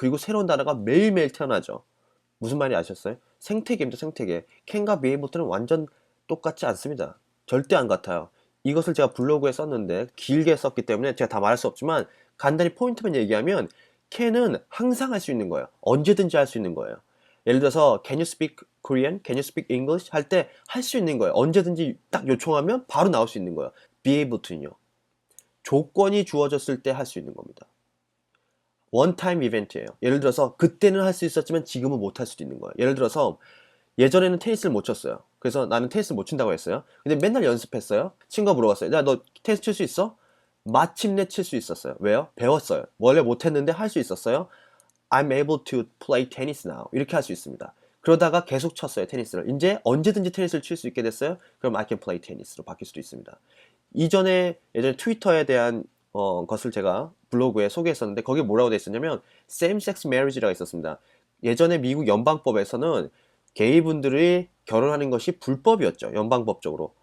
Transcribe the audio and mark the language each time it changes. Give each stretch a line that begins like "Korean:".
Korean: 그리고 새로운 단어가 매일매일 태어나죠. 무슨 말인지 아셨어요? 생태계입니다. 생태계. 캔과 비에이보트는 완전 똑같지 않습니다. 절대 안 같아요. 이것을 제가 블로그에 썼는데 길게 썼기 때문에 제가 다 말할 수 없지만 간단히 포인트만 얘기하면 캔은 항상 할 수 있는 거예요. 언제든지 할 수 있는 거예요. 예를 들어서
English: Can you speak Korean? Can you speak English?
Korean: 할 때 할 수 있는 거예요. 언제든지 딱 요청하면 바로 나올 수 있는 거예요.
English: be able to는요.
Korean: 조건이 주어졌을 때 할 수 있는 겁니다.
English: one time event예요.
Korean: 예를 들어서 그때는 할 수 있었지만 지금은 못 할 수도 있는 거예요. 예를 들어서 예전에는 테니스를 못 쳤어요. 그래서 나는 테니스 못 친다고 했어요. 근데 맨날 연습했어요. 친구가 물어봤어요. 야, 너 테니스 칠 수 있어? 마침내 칠 수 있었어요. 왜요? 배웠어요. 원래 못했는데 할 수 있었어요.
English: I'm able to play tennis now.
Korean: 이렇게 할 수 있습니다. 그러다가 계속 쳤어요, 테니스를. 이제 언제든지 테니스를 칠 수 있게 됐어요. 그럼
English: I can play tennis
Korean: 로 바뀔 수도 있습니다. 예전에 트위터에 대한 것을 제가 블로그에 소개했었는데 거기에 뭐라고 돼 있었냐면 same-sex marriage라고 있었습니다. 예전에 미국 연방법에서는 게이분들이 결혼하는 것이 불법이었죠. 연방법적으로.